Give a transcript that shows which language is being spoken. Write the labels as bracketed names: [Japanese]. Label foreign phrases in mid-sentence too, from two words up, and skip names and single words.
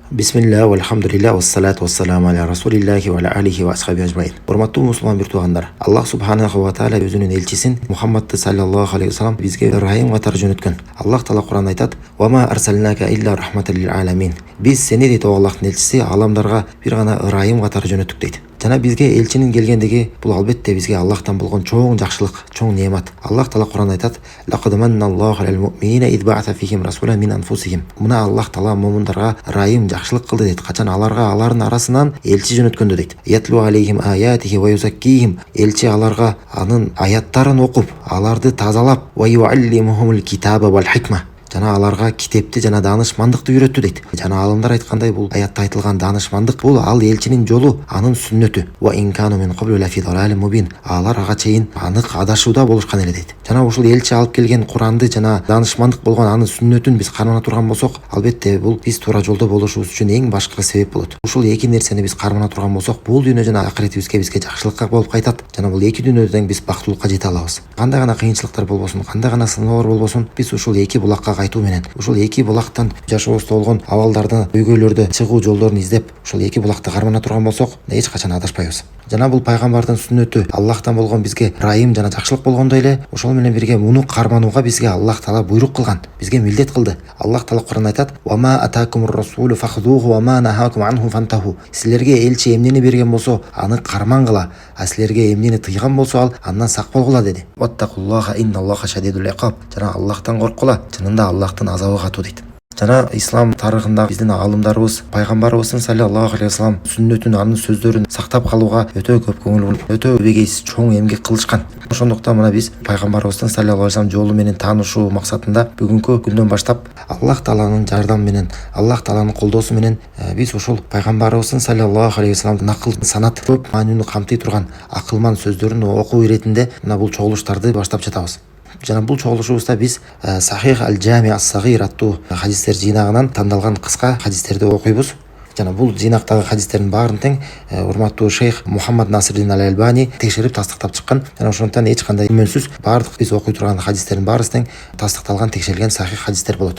[Arabic] بسم الله، والحمد لله، والصلاة والسلام على رسول الله وعلى آله وأصحابه أجمعين. [Kyrgyz] Урматтуу мусулман бир туугандар, Аллах [Arabic] سبحانه وتعالى [Kyrgyz] өзүнүн элчисин Мухаммадты [Arabic] صلى الله عليه وسلم [Kyrgyz] бизге рахим катары жөнөткөн. Аллах таала Кур'анда айтат: [Arabic] "وما أرسلناك إلا رحمة للعالمين." [Kyrgyz] Биз сени дейт Аллахтын элчиси аламдарга бир гана ырайым катары жөнөттүк дейт. Жана бизге элчинин келгендиги бул албетте бизге Аллахтан болгон чоң жакшылык, чоң неамат. Аллах таала Кур'анда айтат: [Arabic] "لقد منّ الله على المؤمنين إذ بعث فيهم رسولا من أنفسهم." [Kyrgyz] Мына Аллах таала му'миндарга ырайым, жакшылык кылды дейт. Качан аларга алардын арасынан элчи жөнөткөндө дейт. [Arabic] "يتلو عليهم آياته ويزكيهم." [Kyrgyz] Элчи аларга анын аяттарын окуп, аларды тазалап, [Arabic] "ويعلمهم الكتاب والحكمة." [Kyrgyz] Жана аларга китепти жана даанышмандыкты үйрөттү дейт. Жана алымдар айткандай, бул аятта айтылган даанышмандык бул ал элчинин жолу, анын сүннөтү. [Arabic] "وإن كانوا من قبل لفي ضلال مبين." [Kyrgyz] Алар ага чейин анык адашууда болушкан эле дейт. Жана ушул элчи алып келген Куранды жана даанышмандык болгон анын сүннөтүн биз кармана турган болсок, албетте бул биз туура жолдо болушубуз үчүн эң башкы себеп болот. Ушул эки нерсени биз кармана турган болсок, бул дүйнө жана акыретибизге бизге жакшылыкка болуп кайтат. Жана бул эки дүйнөдө тең биз бактылыкка жете алабыз. Кандай гана кыйынчылыктар болбосун, кандай гана сыноолор болбосун, биз ушул эки булакка кайтуу менен, ушул эки булактан жашообузда болгон абалдарды, көйгөйлөрдү чыгуу жолдорун издеп, ушул эки булакты кармана турган болсок, эч качан адашпайбыз. Жана бул пайгамбардын сүннөтү, Аллахтан болгон бизге райым жана жакшылык болгондой эле, ошол менен бирге муну карманууга бизге Аллах таала буйрук кылган, бизге милдет кылды. Аллах таала Кур'анда айтат: [Arabic] "وما آتاكم الرسول فخذوه وما نهاكم عنه فانتهوا." [Kyrgyz] Силерге элчи эмнени берген болсо, аны кармангыла, а силерге эмнени тыйган болсо, ал андан сак болгула деди. [Arabic] "واتقوا الله إن الله شديد العقاب." [Kyrgyz] Жана Аллахтан коркула, чынында Аллахтын азабы катуу дейт. Жана ислам тарыхында биздин алымдарыбыз, пайгамбарыбыздын [Arabic] صلى الله عليه وسلم [Kyrgyz] сүннөтүн, анын сөздөрүн сактап калууга өтө көп көңүл буруп, өтө бегейсиз чоң эмгек кылышкан. Ошондуктан мына биз пайгамбарыбыздын [Arabic] صلى الله عليه وسلم [Kyrgyz] жолу менен таанышуу максатында бүгүнкү күндөн баштап Аллах тааланын жардамы менен, Аллах тааланын колдоосу менен биз ушул пайгамбарыбыздын [Arabic] صلى الله عليه وسلم [Kyrgyz] акыл санат көп маанини камтый турган акылман сөздөрүн окуу иретинде мына бул чогулуштарды баштап жатабыз. Жана бул чогулушубузда биз Сахих аль-Джами ас-Сагир аттуу хадистер жыйнагынан тандалган кыска хадистерди окуйбуз. Жана бул жыйнактагы хадистердин баарын тең урматтуу шейх Мухаммад Насирдин аль-Албани текшерип тастыктап чыккан. Жана ошондуктан эч кандай күмөнсүз баардык биз окуй турган хадистердин баарысы тең тастыкталган, текшерилген сахих хадистер болот.